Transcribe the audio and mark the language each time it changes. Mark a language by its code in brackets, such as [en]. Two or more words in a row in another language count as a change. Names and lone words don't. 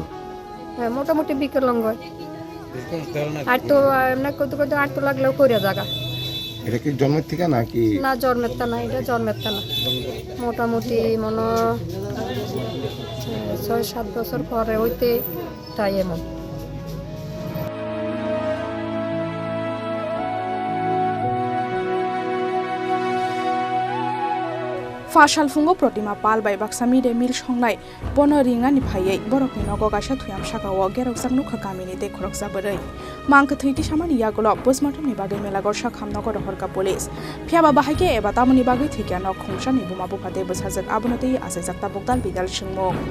[bn] হ্যাঁ মোটামুটি বিকলাঙ্গ হাঁটতে এমনি করতে করতে হাঁটতে লাগলেও করিয়া জায়গা এটা কি জন্মের থেকে নাকি না, জন্মের তা না, এটা জন্মের তা না, মোটামুটি মনে 6-7 বছর পরে হইতে তাই এমন। [trp] फाशालफुंगो प्रतिमा पाल बाय बाक्सामी रे मिल संनाय बन रिंगानि फायै बरकनि नग गासा थुयाम सागाव गेरकसाक नुखा गामिनि दे खरकसा बोरै मांक थैति सामानि यागल पोस्टमार्टमनि बागै मेलागर साखाम नगर हरका पुलिस फियाबा बाहायके एबा तामनि बागै थैकिया न खंसानि बुमा बुफाते बसाजक आबनतै आसे जाक्ता बगदाल बिदाल सिंमो